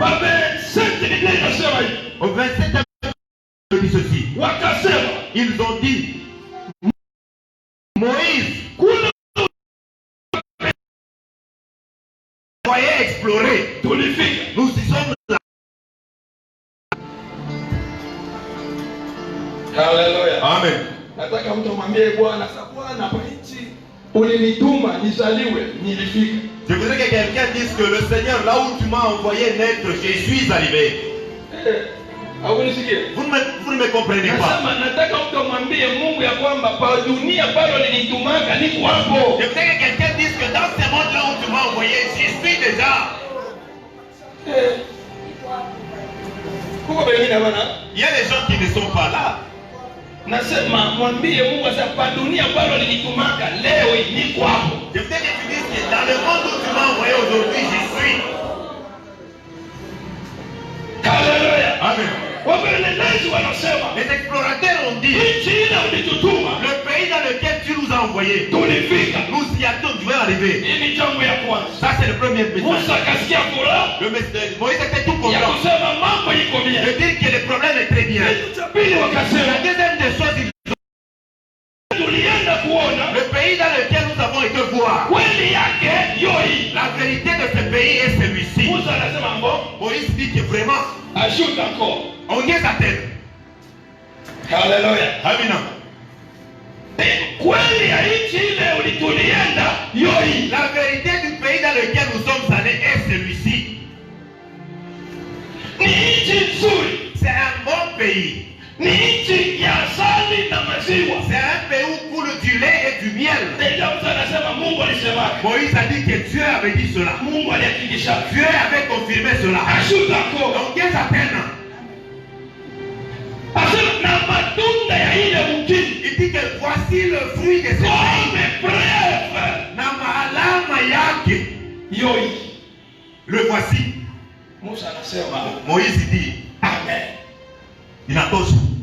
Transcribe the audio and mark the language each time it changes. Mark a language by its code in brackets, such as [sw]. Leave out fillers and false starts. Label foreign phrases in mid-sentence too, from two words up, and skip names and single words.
[fr] Au 27, il dit ceci. Ils ont dit, Moïse, voyez explorer. Nous y sommes là. Hallelujah. Amen. [sw] Nataka mtu mwambie Bwana, Bwana hapa nchi ulinituma nizaliwe, nilifika. [fr] Je voudrais que quelqu'un dise que le Seigneur, là où tu m'as envoyé naître, je suis arrivé. Vous ne me comprenez pas. [sw] Nataka mtu amwambie Mungu ya kwamba pa dunia bado nilitumaka niko hapo. [fr] Je voudrais que quelqu'un dise que dans ce monde là où tu m'as envoyé, j'y suis déjà. Il y a des gens qui ne sont pas là. [sw] Nasema mwambie Mungu sasa pa dunia bado nilitumaka leo niko hapo. [fr] Je voudrais que tu dises que dans le monde où tu m'as envoyé aujourd'hui, j'y suis. Alléluia. Amen. Les explorateurs ont dit, le pays dans lequel tu nous as envoyés, nous y attendons, tu vas arriver. Ça c'est le premier message. Moïse était tout content. De dire que le problème est très bien. La deuxième des choses, le pays dans lequel nous avons été voir, la vérité de ce pays est celui-ci. Moïse dit que vraiment, ajoute encore. [sw] Ongeza tena. Haleluya. Amina. Kweli ya nchi ile ulitulienda yoi. [fr] La vérité du pays dans lequel nous sommes allés est celui-ci. [sw] Ni nchi nzuri. [fr] C'est un bon pays. [sw] Ni nchi ya asali na maziwa. [fr] C'est un pays où coule du lait et du miel. Moïse a dit que Dieu avait dit cela. Dieu avait confirmé cela. Ajoute encore. [sw] Ongeza tena. [fr] Il dit que voici le fruit de ce pays. Le voici. Moïse dit Amen. Il a tous.